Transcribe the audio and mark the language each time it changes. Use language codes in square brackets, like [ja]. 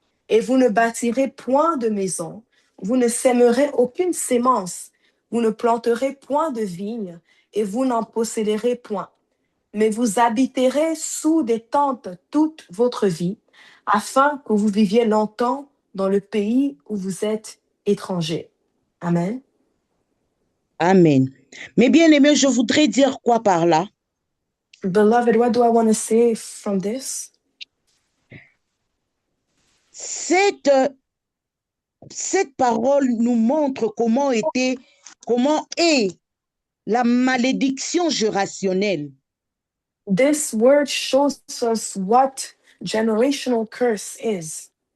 [fr] Et vous ne bâtirez point de maison, vous ne sèmerez aucune sémence, vous ne planterez point de vigne, et vous n'en posséderez point. Mais vous habiterez sous des tentes toute votre vie, afin que vous viviez longtemps dans le pays où vous êtes étrangers. Amen. Amen. Mais bien aimé, je voudrais dire quoi par là? [en] Beloved, what do I want to say from this? [fr] Cette parole nous montre comment est la malédiction gérationnelle. [en] This word shows us what generational curse is.